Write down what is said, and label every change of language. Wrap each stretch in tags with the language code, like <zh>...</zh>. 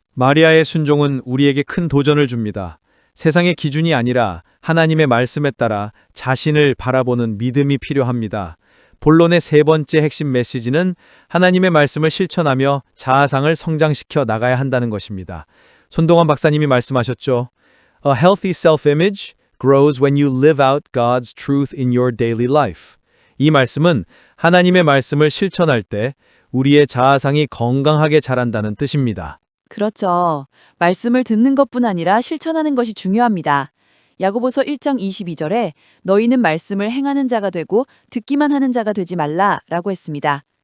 <ko>마리아의 순종은 우리에게 큰 도전을 줍니다. 세상의 기준이 아니라 하나님의 말씀에 따라 자신을 바라보는 믿음이 필요합니다. 본론의 3번째 핵심 메시지는 하나님의 말씀을 실천하며 자아상을 성장시켜 나가야 한다는 것입니다. 손동원 박사님이 말씀하셨죠.</ko> <en>A healthy self-image grows when you live out God's truth in your daily life.</en> <ko>이 말씀은 하나님의 말씀을 실천할 때 우리의 자아상이 건강하게 자란다는 뜻입니다. 그렇죠. 말씀을 듣는 것뿐 아니라 실천하는 것이 중요합니다. 야고보서 1장 22절에 너희는 말씀을 행하는 자가 되고 듣기만 하는 자가 되지 말라 라고 했습니다.</ko>